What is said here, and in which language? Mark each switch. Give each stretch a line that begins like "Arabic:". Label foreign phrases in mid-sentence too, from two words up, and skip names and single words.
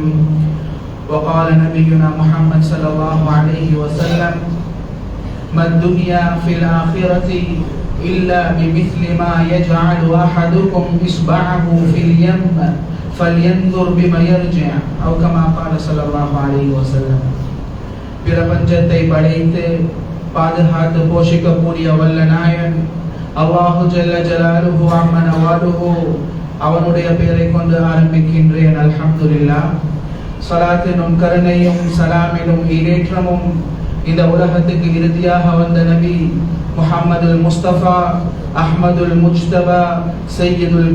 Arabic: وقال نبينا محمد صلى الله عليه وسلم ما الدنيا في الآخرة إلا بمثل ما يجعل أحدكم إصبعه في اليم فلينظر بما يرجع أو كما قال صلى الله عليه وسلم.
Tamil: பிரபஞ்சத்தை படைத்து பாதுகாத்து போஷிக்கக்கூடிய வல்ல நாயன்
Arabic: الله جل جلاله عم نواله
Tamil: அவனுடைய பெயரை கொண்டு ஆரம்பிக்கின்றேன்.
Arabic: الحمد لله.
Tamil: ஸலாத்தினும் கருணையும் சலாமினும் ஈடேற்றமும் இந்த உலகத்துக்கு இறுதியாக வந்த நபி முஹம்மதுல் முஸ்தபா அஹ்மதுல் முஜ்தபா சையதுல்